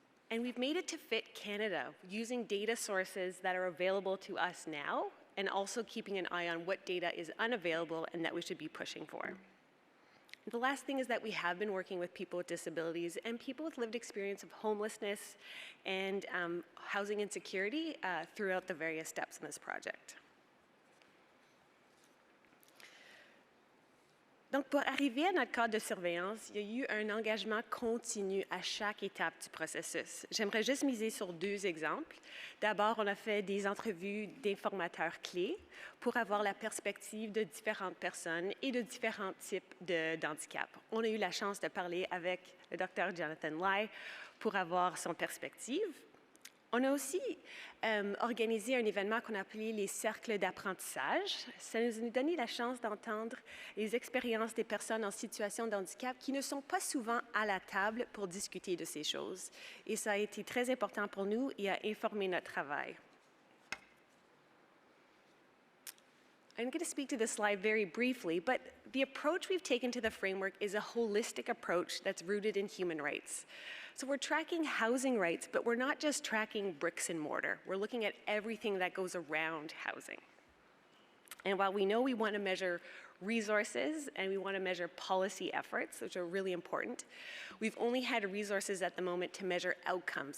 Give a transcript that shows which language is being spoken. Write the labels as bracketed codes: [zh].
[en] And we've made it to fit Canada using data sources that are available to us now, and also keeping an eye on what data is unavailable and that we should be pushing for. The last thing is that we have been working with people with disabilities and people with lived experience of homelessness and housing insecurity throughout the various steps in this project. [fr] Donc, pour arriver à notre cadre de surveillance, il y a eu un engagement continu à chaque étape du processus. J'aimerais juste miser sur 2 exemples. D'abord, on a fait des entrevues d'informateurs clés pour avoir la perspective de différentes personnes et de différents types d'handicap. On a eu la chance de parler avec le Dr. Jonathan Lai pour avoir son perspective. On a aussi organisé un événement qu'on a appelé les cercles d'apprentissage. Ça nous a donné la chance d'entendre les expériences des personnes en situation de handicap qui ne sont pas souvent à la table pour discuter de ces choses. Et ça a été très important pour nous et a informé notre travail. [en] I'm going to speak to this slide very briefly, but the approach we've taken to the framework is a holistic approach that's rooted in human rights. So we're tracking housing rights, but we're not just tracking bricks and mortar. We're looking at everything that goes around housing. And while we know we want to measure resources and we want to measure policy efforts, which are really important, we've only had resources at the moment to measure outcomes.